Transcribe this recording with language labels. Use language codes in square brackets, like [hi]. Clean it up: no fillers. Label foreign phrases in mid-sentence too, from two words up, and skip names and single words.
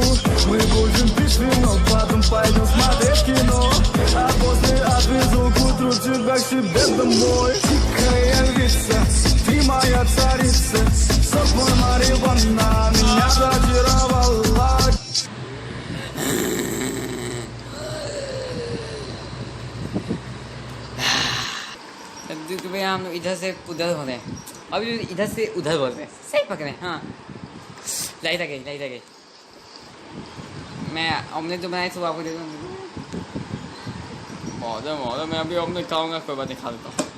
[ru] Мы будем пить вино, потом пойдем смотреть кино. А после отвезу к утру тебя к себе домой. Тихая львица, ты моя царица. Сок мой марихуана меня зачаровала. [hi] क्योंकि भैया हम लोग इधर से उधर हो रहे हैं, अभी इधर से उधर बोल रहे हैं, सही पकड़े। हाँ लाइट आ गई। मैं ऑमलेट जो बनाई थी वो आपको दे दूँ। मौजा मैं अभी ऑमलेट खाऊंगा, कोई बात नहीं खा लेता हूँ।